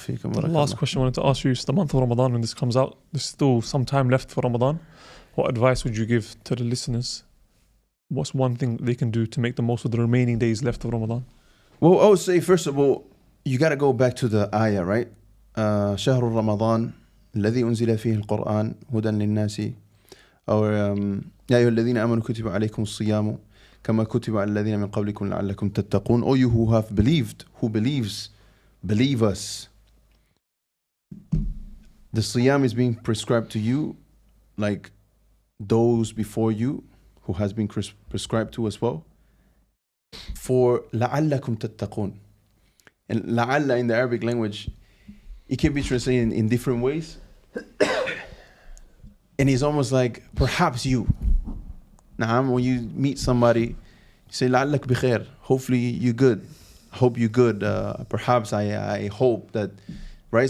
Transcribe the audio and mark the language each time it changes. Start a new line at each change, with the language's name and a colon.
English: The last question I wanted to ask you is the month of Ramadan, when this comes out, there's still some time left for Ramadan. What advice would you give to the listeners? What's one thing they can do to make the most of the remaining days left of Ramadan? Well, I would say, first of all, you got to go back to the ayah, right?
Arabic: شهر رمضان الذي أنزل فيه القرآن هدى للناس أو يا أيها الذين آمنوا كتب عليكم الصيام كما كتب على الذين من قبلكم لعلكم تتقون.
English: O you who have believed, who believe us. The siyam is being prescribed to you like those before you who has been prescribed to as well.
Arabic: For لعلكم تتقون.
English: And لعل in the Arabic language, it can be translated in different ways. And it's almost like perhaps you. Naam, when you meet somebody, you say
Arabic: لعلك بخير.
English: Hopefully you're good. Hope you're good. Perhaps I hope that, right?